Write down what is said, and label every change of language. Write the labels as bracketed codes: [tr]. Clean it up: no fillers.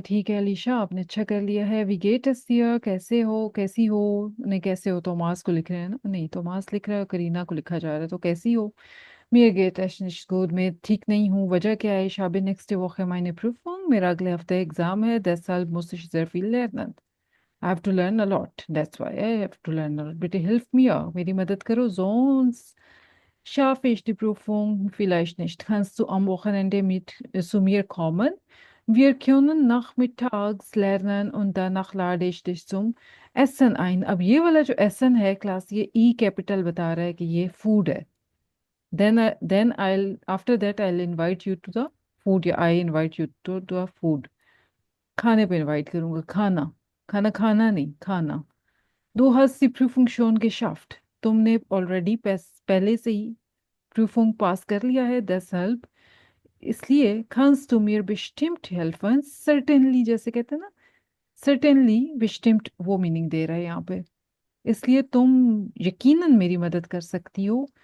[hi] ठीक है अलीशा, आपने अच्छा कर लिया है। विगेट अस्तिया, कैसे हो, कैसी हो? नहीं, कैसे हो तोमास को लिख रहे हैं ना, नहीं तोमास लिख रहा है, करीना को लिखा जा रहा है, तो कैसी हो? [de] mir geht es nicht gut, [hi] मैं ठीक नहीं हूँ। वजह क्या है? [de] ich habe nächste Woche meine Prüfung, [hi] मेरा अगले हफ्ते एग्जाम है, [de] deshalb muss ich sehr viel lernen। [en] I have to learn a lot, that's why I have to learn a lot। [de] bitte hilf mir, [hi] मेरी मदद करो, [de] sonst schaffe ich die Prüfung vielleicht nicht। kannst du am Wochenende zu mir kommen? Wir können nachmittags lernen und danach lade ich dich zum Essen ein। [hi] अब ये वाला जो एसन है class, ये E capital बता रहा है कि ये फूड है। [en] then I'll after that I'll invite you to the food, या I invite you to the food। [hi] खाने पे इनवाइट करूंगा, खाना, खाना खाना नहीं, खाना। [de] Du hast die Prüfung schon geschafft, [hi] तुमने ऑलरेडी पहले से ही Prüfung पास कर लिया है, deshalb इसलिए [de] kannst du mir bestimmt helfen, [hi] certainly जैसे कहते हैं ना, certainly bestimmt वो मीनिंग दे रहा है यहाँ पे, इसलिए तुम यकीनन मेरी मदद कर सकती हो।